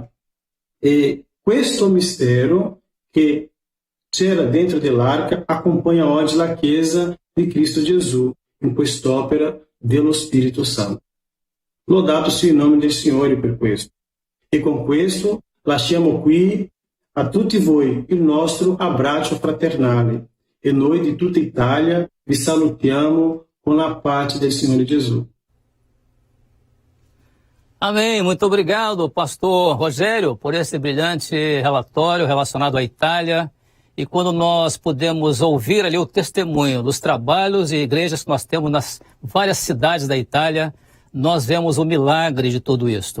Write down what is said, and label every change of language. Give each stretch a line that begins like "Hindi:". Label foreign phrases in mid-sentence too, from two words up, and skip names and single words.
Italian: E questo mistero che c'era dentro dell'arca accompagna oggi la Chiesa di Cristo Gesù in quest'opera dello Spirito Santo. Lodato sia il nome del Signore per questo. E con questo lasciamo qui a tutti voi il nostro abbraccio fraternale. E noi di tutta Italia vi salutiamo
Portuguese: com a paz do Senhor Jesus. Amém. Muito obrigado, pastor Rogério, por esse brilhante relatório relacionado à Itália. E quando nós podemos ouvir ali o testemunho dos trabalhos e igrejas que nós temos nas várias cidades da Itália, nós vemos o milagre de tudo isso.